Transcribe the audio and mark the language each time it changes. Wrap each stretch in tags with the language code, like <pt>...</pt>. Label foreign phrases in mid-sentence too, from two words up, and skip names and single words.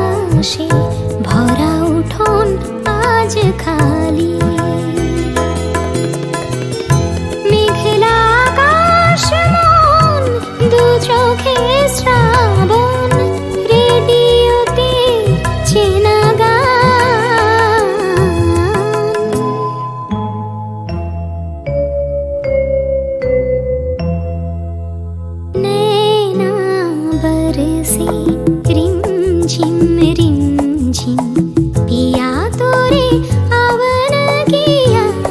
<bn>ভরা উঠোন আজ খালি। চোখে শ্রাবণ, রেডিওতে চেনা গান।</bn> <hi>नैना बरसे रिमझिम रिमझिम, पिया तोरे आवन किया।</hi>